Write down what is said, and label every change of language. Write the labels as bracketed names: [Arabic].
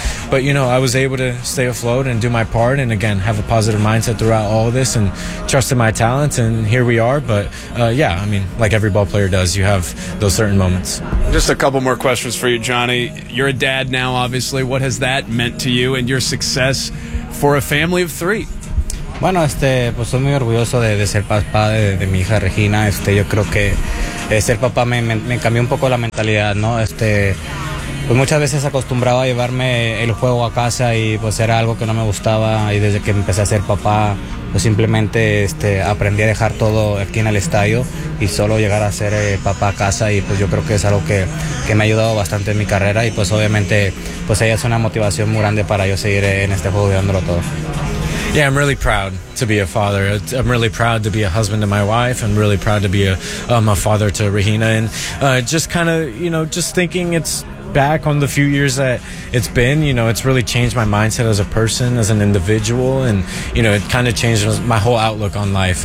[English] But, you know, I was able to stay afloat and do my part and, again, have a positive mindset throughout all of this and trust in my talents, and here we are. But, yeah, I mean, like every ball player does, you have those certain moments. Just a couple more questions for you, Johnny. You're a dad now, obviously. What has that meant to you and your success for a family of three? [Spanish] Bueno, pues soy muy orgulloso de ser papá de mi hija Regina. Yo creo que ser papá me cambió un poco la mentalidad, ¿no? Pues muchas veces acostumbraba a llevarme el juego a casa y pues era algo que no me gustaba, y desde que empecé a ser papá, pues simplemente aprendí a dejar todo aquí en el estadio y solo llegar a ser papá a casa, y pues yo creo que es algo que me ha ayudado bastante en mi carrera, y pues obviamente pues ella es una motivación muy grande para yo seguir en este juego dándolo todo. [English] Yeah, I'm really proud to be a father. I'm really proud to be a husband to my wife. I'm really proud to be a father to Regina. And just kind of, you know, just thinking it's back on the few years that it's been, you know, it's really changed my mindset as a person, as an individual, and, you know, it kind of changed my whole outlook on life.